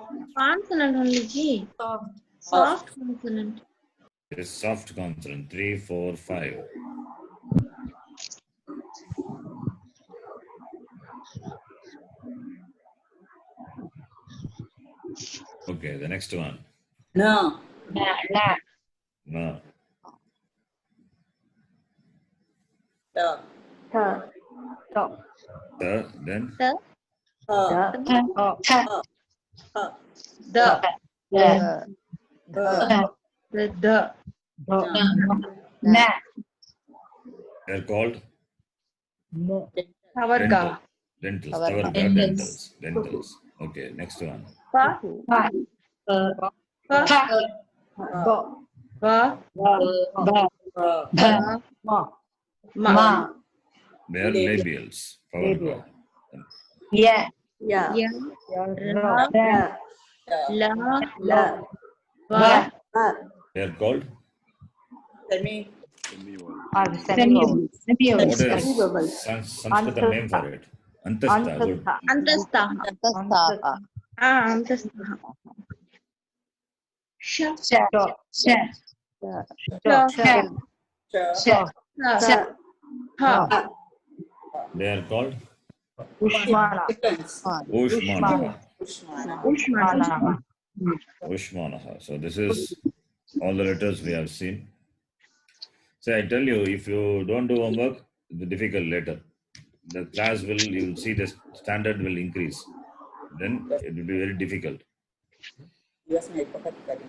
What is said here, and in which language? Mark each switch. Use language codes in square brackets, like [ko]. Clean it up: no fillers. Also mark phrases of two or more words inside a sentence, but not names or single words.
[en] Consonant only ji. Soft consonant. It is soft consonant. 3, 4, 5. Okay, the next one. No. [sa] Na. [en] No. [sa] Da. [en] Soft. Then The [sa] Ha. Ta. Ha. [en] the [sa] Da. Ha. [en] the [sa] Na. [en] they're called No. [sa] Savarga. [en] dentals. [sa] Savarga. [en] Dentals. Dentals. Okay, next one. [sa] Pa Pa. pa Ba. pa Ba. Ha. Ba. Ma. Ma. [en] They are labials. Labial. [sa] Ya. Ya. ya Ra. Da. la La. va Ha. [en] They are called Semi. Semi-vowel. what is Semi-vowel. Saṃskṛtam name for it? Antastha. Good. [sa] Antastha. antastha antastha sha Sha. Sha. sha Sha. Cha. Sha. ha [en] They are called [sa] Ushmana. Ushmanaha. Ushman. Ushmanaha. [en] So this is all the letters we have seen. So I tell you, if you don't do homework, difficult later. The class will, you will see the standard will increase. Then it will be very difficult. [hi] US में एक वक्त करें.